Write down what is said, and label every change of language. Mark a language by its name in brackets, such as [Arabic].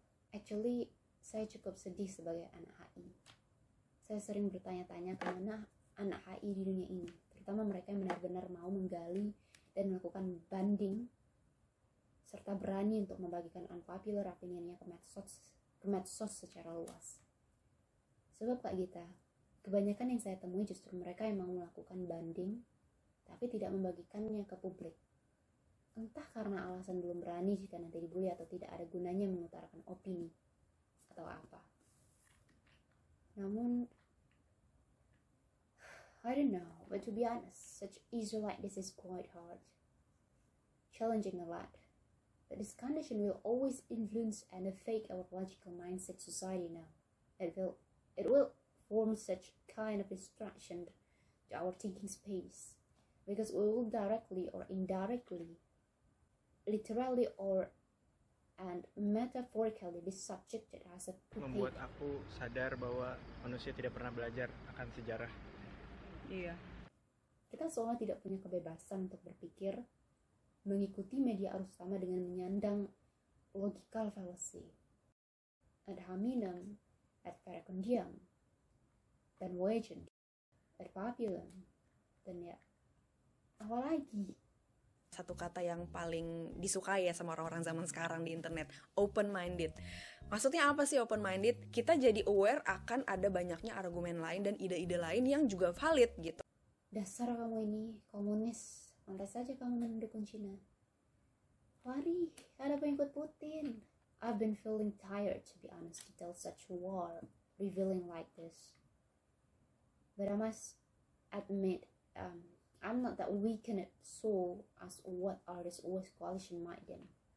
[Indonesian] Actually, saya cukup sedih sebagai anak HI. Saya sering bertanya-tanya kemana anak HI di dunia ini, terutama mereka yang benar-benar mau menggali dan melakukan banding, serta berani untuk membagikan unpopular opinion-nya ke medsos secara luas. Sebab Kak Gita, kebanyakan yang saya temui justru mereka yang mau melakukan banding, tapi tidak membagikannya ke publik. Entah karena alasan belum berani jika nanti dibully atau tidak ada gunanya mengutarakan opini atau apa. [English] Namun, I don't know, but to be honest, such issue like this is quite hard. Challenging a lot. But this condition will always influence and affect our logical mindset society now. It will form such kind of distraction to our thinking space. Because we will directly or indirectly, literally or and metaphorically be subjected as a puppet. [Indonesian] Membuat aku sadar bahwa manusia tidak pernah belajar akan sejarah. Iya. Kita seolah tidak punya kebebasan untuk berpikir, mengikuti media arus utama dengan menyandang logical fallacy. Ad hominem, ad verecundiam, dan legend, ad populum, dan ya, apa lagi? Satu kata yang paling disukai ya sama orang-orang zaman sekarang di internet, open-minded. Maksudnya apa sih open-minded? Kita jadi aware akan ada banyaknya argumen lain dan ide-ide lain yang juga valid gitu. Dasar kamu ini, komunis. Pantas saja kamu mendukung Cina. Lari, ada pengikut Putin. [English] I've been feeling tired, to be honest, to tell such war, revealing like this. But I must admit, I'm not that weakened soul as what others always coalition might them.